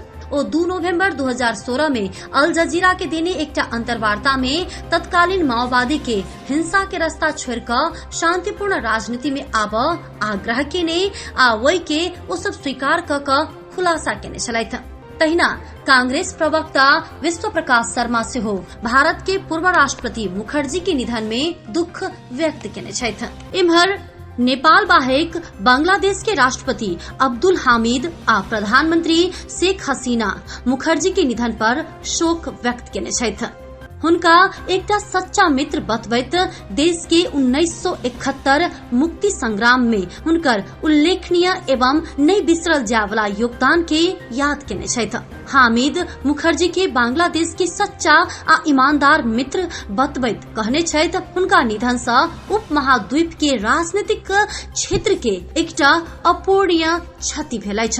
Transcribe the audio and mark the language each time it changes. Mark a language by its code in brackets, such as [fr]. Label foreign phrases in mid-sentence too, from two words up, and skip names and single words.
[mai] ओ 2 नवंबर 2016 में अल जजीरा के देने एकटा अंतर्वार्ता में तत्कालीन माओवादी के हिंसा के रास्ता छोड़ कर शांतिपूर्ण राजनीति में आब आग्रह केने आ वही के ओ सब स्वीकार क खुलासा केने छलैथ। तहिना कांग्रेस प्रवक्ता विश्व प्रकाश शर्मा सेहो भारत के पूर्व राष्ट्रपति मुखर्जी के निधन में दुख व्यक्त केने छथि। इम्हर नेपाल बाहेक बांग्लादेश के राष्ट्रपति अब्दुल हामिद आ प्रधानमंत्री शेख हसीना मुखर्जी के निधन पर शोक व्यक्त केने छथि। हुनका एकटा सच्चा मित्र बतबैत देश के 1971 मुक्ति संग्राम में हुनकर उल्लेखनीय एवं नहीं बिसरल जाय वाला योगदान के याद केने छथि। हामिद मुखर्जी के बांग्लादेश के सच्चा आ ईमानदार मित्र बतबैत कहने छथि हुनका निधन से उपमहाद्वीप के राजनीतिक क्षेत्र के एकटा अपूरणीय क्षति भेल अछि।